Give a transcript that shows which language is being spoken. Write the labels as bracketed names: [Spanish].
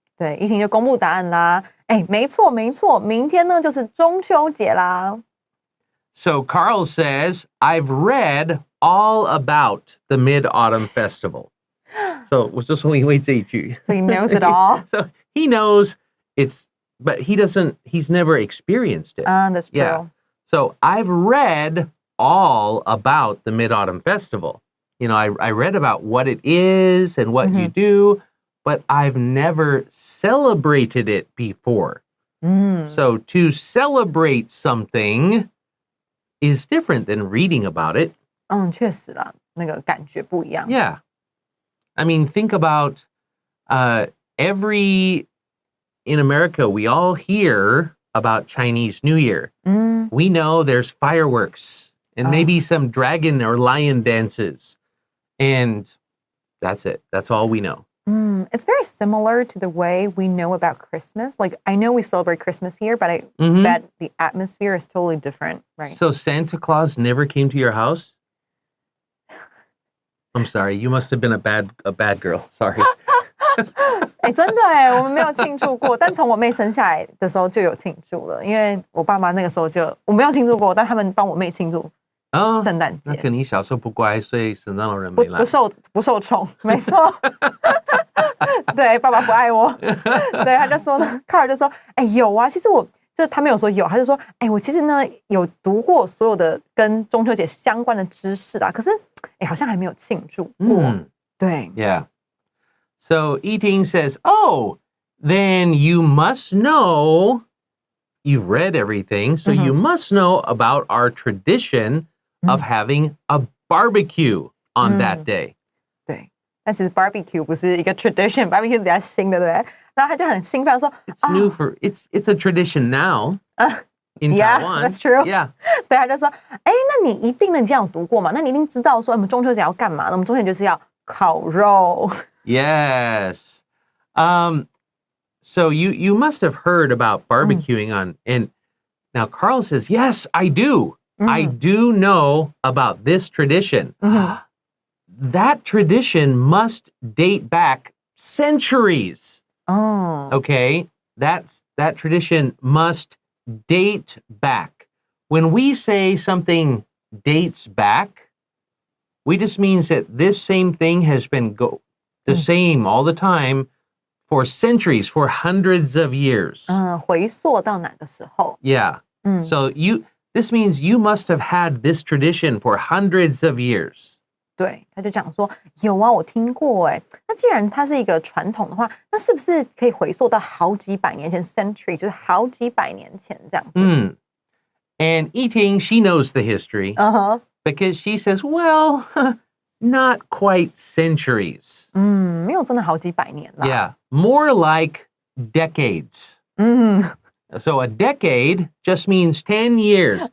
[Chinese] 对，怡婷就公布答案啦。没错，明天呢就是中秋节啦。 [English] So Carl says, I've read all about the Mid-Autumn Festival. [Chinese] So 我就说因为这一句。 [English] So he knows it all. So he knows it's, but he's never experienced it. That's true. Yeah. So I've read all about the Mid-Autumn Festival. You know, I read about what it is and what you do, but I've never celebrated it before. So to celebrate something is different than reading about it. [Chinese] 确实啦，那个感觉不一样。 [English] Yeah. I mean, think about in America, we all hear about Chinese New Year. We know there's fireworks and maybe some dragon or lion dances. And that's it. That's all we know. It's very similar to the way we know about Christmas. Like, I know we celebrate Christmas here, but I bet the atmosphere is totally different, right? So Santa Claus never came to your house? I'm sorry. You must have been a bad girl. Sorry. [Chinese] 真的我们没有庆祝过，但从我妹生下来的时候就有庆祝了，因为我爸妈那个时候我没有庆祝过，但他们帮我妹庆祝圣诞节。那可能你小时候不乖，所以圣诞老人没来。不受宠，没错。对，爸爸不爱我。对，他就说呢，卡尔就说，有啊，其实他没有说有，他就说，我其实呢有读过所有的跟中秋节相关的知识啦，可是好像还没有庆祝过。对 [English] Yeah. So Eating says, oh, then you must know, you've read everything, so you must know about our tradition of having a barbecue on that day. [Chinese] 对，但其实 barbecue 不是一个 tradition，barbecue 是比较新的，对不对？然后他就很兴奋说 [English] It's new it's a tradition now in Yeah, Taiwan. that's true. Yeah. [Chinese] 对，他就说，那你一定这样读过嘛？那你一定知道说我们中秋节要干嘛？那我们中秋节就是要烤肉。 [English] Yes. So you must have heard about barbecuing and now Carl says, yes, I do. I do know about this tradition. That tradition must date back centuries. Okay. That tradition must date back. When we say something dates back, we just means that this same thing has been the same all the time for centuries, for hundreds of years. [Chinese] 回溯到哪个时候？ [English] Yeah. So this means you must have had this tradition for hundreds of years. [Chinese] 对，他就讲说有啊，我听过哎。那既然它是一个传统的话，那是不是可以回溯到好几百年前 ？century 就是好几百年前这样子。 [English] And Yiting, she knows the history because she says, well, not quite centuries. [Chinese] 没有真的好几百年啦。 [English] Yeah, more like decades. So a decade just means 10 years.